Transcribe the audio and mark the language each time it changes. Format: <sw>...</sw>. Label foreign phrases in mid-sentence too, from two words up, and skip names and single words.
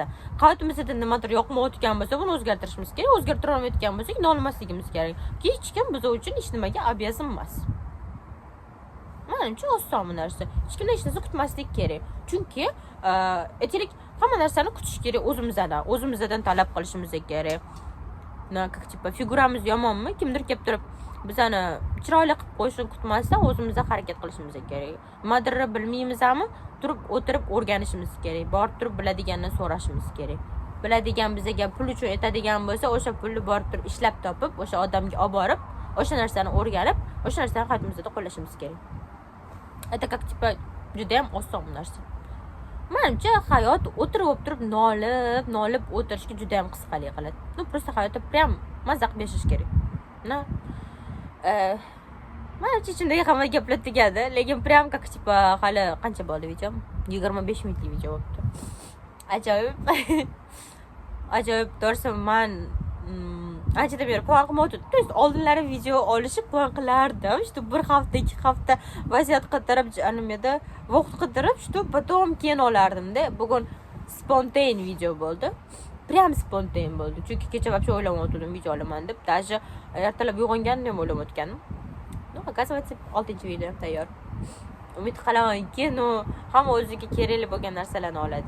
<uz>Hayotimizda nimadir yoqmayotgan bo'lsa, buni o'zgartirishimiz kerak. O'zgartira olmayotgan bo'lsak, nolimasligimiz kerak. Hech kim biz uchun hech nimaga обязан emas. Menimcha oson bu narsa. Hech kimdan hech narsa kutmaslik kerak. Chunki aytaylik, hamma narsani kutish kerak o'zimizdan talab qilishimiz kerak.</uz> <ru>Как типа</ru> <uz>figuramiz yomonmi? Kimdir kelib turib bizani chiroyli qilib qo'yishni kutmasdan o'zimizga harakat qilishimiz kerak. Nimadirni bilmaymizmi? Turib o'tirib o'rganishimiz kerak. Borib turib biladigandan so'rashimiz kerak. Biladigan bizga pul uchun aytadigan bo'lsa, o'sha pulni borib turib ishlab topib, o'sha odamga olib borib, o'sha narsani o'rganib, o'sha narsani hayotimizda qo'llashimiz kerak.</uz> <ru>Это как tипа</ru> <uz>juda ham oson narsa. Menimcha hayot o'tirib turib nolib o'tirishga juda ham qisqalik qiladi.</uz> <ru>Ну просто</ru> <uz>hayotda prям mazza qilib yashash kerak. Menimcha ichimdagi hamma gaplar tugadi, lekin prям</uz> <ru>как tипа</ru> <uz>hali qancha bo'ldi video? 25 minutlik video bo'libdi. Ajoyib. Ajoyib, to'g'risi men anchadan beri plan qilmoqdim.</uz> <ru>То есть</ru> <uz>oldinlari video olishib plan qilardim. Что bir hafta, 2 hafta vaziyat qidirib, animada vaqt qidirib,</uz> <ru>что потом</ru> <uz>keyin olardim-da. Bugun spontan video bo'ldi. Prям spontan bo'ldi. Chunki kecha вообще o'ylamayotgandim video olaman deb. Даже ertalab uyg'ongandim ham o'ylamayotgandim. No, оказывается, 6-video tayyor. Umid qilamanki, hamma o'ziga kerakli bo'lgan narsalarni oladi.</uz>